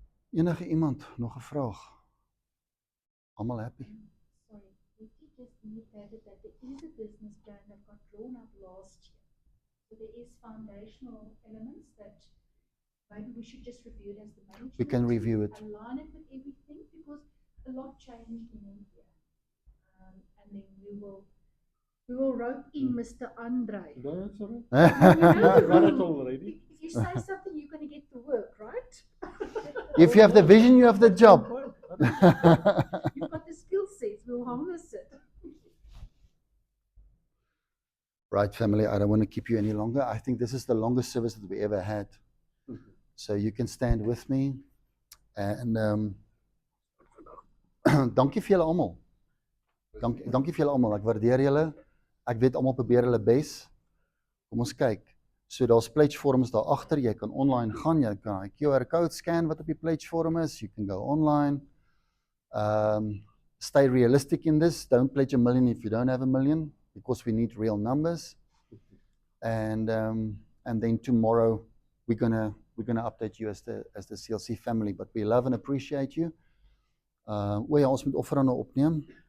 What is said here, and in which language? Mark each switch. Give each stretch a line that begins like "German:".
Afrikaans: Enige iemand nog 'n vraag? Almal happy?
English: Sorry, we just indicated that there is a business plan that got drawn up last year. So there is foundational elements that maybe we should just review it as the management. We can review it. Align it with everything because a lot changed in India. And then we will rope in Mr. Andre. No, that's all right. You know the Run it rule. already. If you say something, you're going to get the work, right? If you have the vision, you have the job. You've got the skill sets. We'll harness it. Right, family, I don't want to keep you any longer. I think this is the longest service that we ever had. So you can stand with me. And
Afrikaans: dankie vir julle almal. Dankie vir julle almal. Ek waardeer julle. Ek weet almal probeer hulle bes. Kom ons kyk. So daar's pledge forms daar agter. Jy kan online gaan. Jy kan 'n QR code scan wat op die pledge form is.
English: You can go online. Stay realistic in this. Don't pledge $1 million if you don't have $1 million, because we need real numbers. And then tomorrow we're gonna update you as the CLC family. But we love and appreciate you.
Afrikaans: Ons moet offerande opneem.